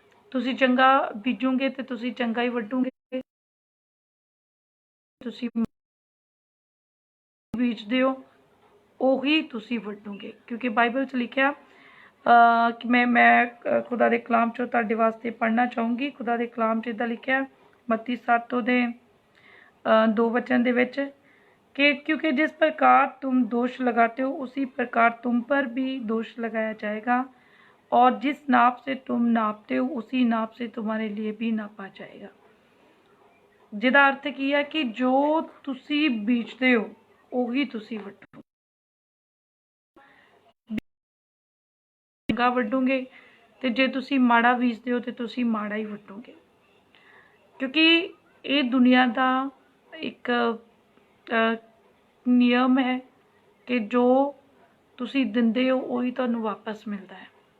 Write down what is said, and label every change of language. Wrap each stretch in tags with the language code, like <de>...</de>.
<pa>ਤੁਸੀਂ ਚੰਗਾ ਬੀਜੋਗੇ ਤੇ ਤੁਸੀਂ ਚੰਗਾ ਹੀ ਵੱਢੋਗੇ, ਤੁਸੀਂ ਬੀਜਦੇ ਹੋ ਉਹੀ ਤੁਸੀਂ ਵੱਢੋਗੇ। ਕਿਉਂਕਿ ਬਾਈਬਲ 'ਚ ਲਿਖਿਆ ਕਿ ਮੈਂ ਖੁਦਾ ਦੇ ਕਲਾਮ 'ਚੋਂ ਤੁਹਾਡੇ ਵਾਸਤੇ ਪੜ੍ਹਨਾ ਚਾਹੂੰਗੀ। ਖੁਦਾ ਦੇ ਕਲਾਮ 'ਚ ਇੱਦਾਂ ਲਿਖਿਆ ਮੱਤੀ 7 ਦੇ 2 वचन ਦੇ ਵਿੱਚ</pa> <hi>कि क्योंकि जिस प्रकार तुम दोष लगाते हो उसी प्रकार तुम पर भी दोष लगाया जाएगा और जिस नाप से तुम नापते हो उसी नाप से तुम्हारे लिए भी नापा जाएगा।</hi> <pa>ਜਿਹਦਾ ਅਰਥ ਕੀ ਹੈ ਕਿ ਜੋ ਤੁਸੀਂ ਬੀਜਦੇ ਹੋ ਉਹੀ ਤੁਸੀਂ ਵੱਢੋ। ਚੰਗਾ ਵੱਢੋਗੇ ਤੇ ਜੇ ਤੁਸੀਂ ਮਾੜਾ ਬੀਜਦੇ ਹੋ ਤੇ ਤੁਸੀਂ ਮਾੜਾ ਹੀ ਵੱਢੋਗੇ। ਕਿਉਂਕਿ ਇਹ ਦੁਨੀਆ ਦਾ ਇੱਕ ਨਿਯਮ ਹੈ ਕਿ ਜੋ ਤੁਸੀਂ ਦਿੰਦੇ ਹੋ ਉਹੀ ਤੁਹਾਨੂੰ ਵਾਪਸ ਮਿਲਦਾ ਹੈ।</pa>